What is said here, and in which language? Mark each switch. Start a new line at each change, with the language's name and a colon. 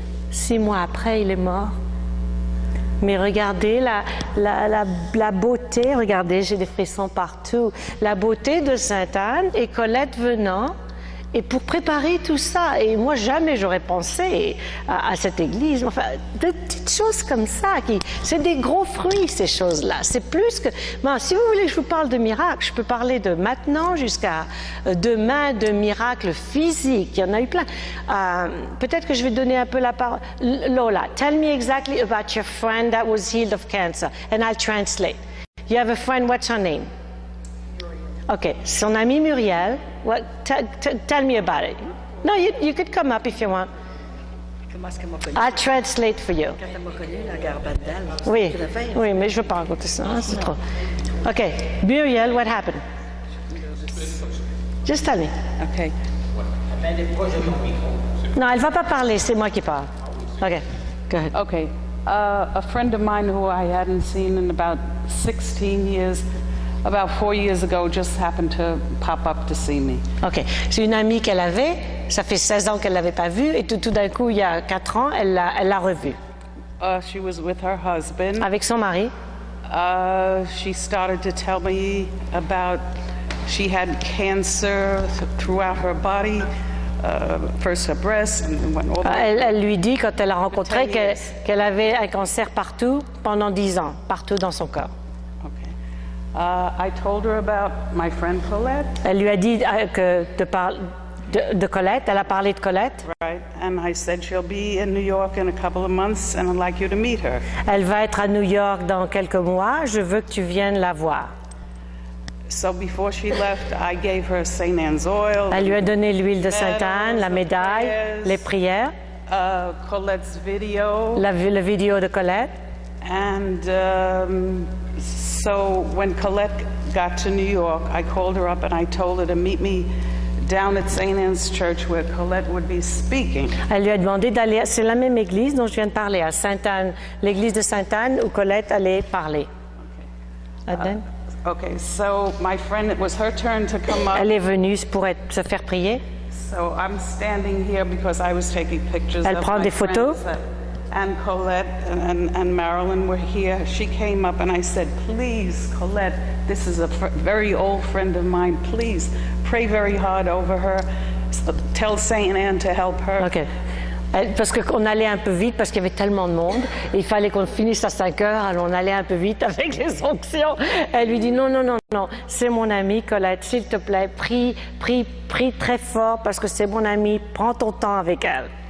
French: 6 mois après, il est mort. Mais regardez la beauté, regardez, j'ai des frissons partout, la beauté de Sainte-Anne et Colette venant, et pour préparer tout ça, et moi jamais j'aurais pensé à cette église, enfin, de petites choses comme ça, c'est des gros fruits ces choses-là, c'est plus que... Bon, si vous voulez que je vous parle de miracles, je peux parler de maintenant jusqu'à demain, de miracles physiques, il y en a eu plein. Peut-être que je vais donner un peu la parole.
English: Lola, tell me exactly about your friend that was healed of cancer, and I'll translate. You have a friend, what's her name? Okay,
French: son amie Muriel,
English: tell me about it. No, you could come up if you want.
French: Comment est-ce qu'elle m'a connue?
English: I'll translate for you.
French: Quand elle m'a connue, la garbadale, Oui, oui, mais je ne veux pas raconter ça, hein, c'est trop.
English: Okay, Muriel, what happened? Just tell me. OK.
French: Non, elle ne va pas parler, c'est moi qui parle.
English: Okay, go ahead. Okay. A friend of mine who I hadn't seen in about 16 years, about 4 years ago, just happened to pop up to see me. OK.
French: C'est une amie qu'elle avait, ça fait 16 ans qu'elle ne l'avait pas vue, et tout d'un coup, il y a 4 ans, elle l'a revue.
English: She was with her husband.
French: Avec son mari.
English: She started to tell me about she had cancer throughout her body, first her breast, and went all the way.
French: Elle lui dit, quand elle l'a rencontré, qu'elle avait un cancer partout pendant 10 ans, partout dans son corps.
English: I told her about my friend Colette.
French: Elle lui a dit de Colette, elle a parlé de Colette.
English: Right, and I said she'll be in New York in a couple of months and I'd like you to meet her.
French: Elle va être à New York dans quelques mois, je veux que tu viennes la voir.
English: So before she left, I gave her St. Anne's oil.
French: Elle lui a donné l'huile de Sainte-Anne, la médaille, les prières,
English: Colette's video.
French: la vidéo de Colette.
English: And so when Colette got to New York, I called her up and I told her to meet me down at St. Anne's Church where Colette would be speaking.
French: Elle lui a demandé d'aller, c'est la même église dont je viens de parler, à Sainte-Anne, l'église de Sainte-Anne où Colette allait parler.
English: Okay, so my friend, it was her turn to come up.
French: Elle est venue pour se faire prier.
English: So I'm standing here because I was taking pictures
French: Elle
English: of
French: prend
English: my
French: des photos.
English: friends, and Colette and Marilyn were here. She came up and I said, please, Colette, this is a very old friend of mine. Please pray very hard over her. Tell Saint Anne to help her. Okay.
French: Parce qu'on allait un peu vite, parce qu'il y avait tellement de monde. Il fallait qu'on finisse à 5 heures, alors on allait un peu vite avec les onctions. Elle lui dit non, non, non, non, c'est mon amie Colette, s'il te plaît, prie très fort parce que c'est mon amie, prends ton temps avec elle.